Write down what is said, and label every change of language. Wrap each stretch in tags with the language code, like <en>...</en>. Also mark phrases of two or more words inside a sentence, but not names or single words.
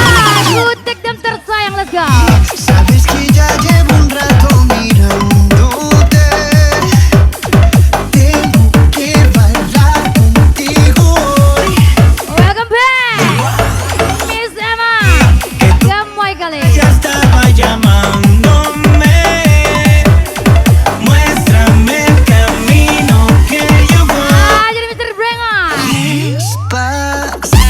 <id>Kutek dan tersayang,</id> <en>let's go.</en> <es>Sabes que ya llevo un rato mirándote. Tengo que bailar contigo hoy.</es> <en>Welcome back. Miss Emma.</en> <id>Gemoy kali.</id> <es>ya estaba llamándome. Muéstrame el camino que yo voy.</es> <id>Jadi Mr. Brengan.</id> <es>Despacio.</es>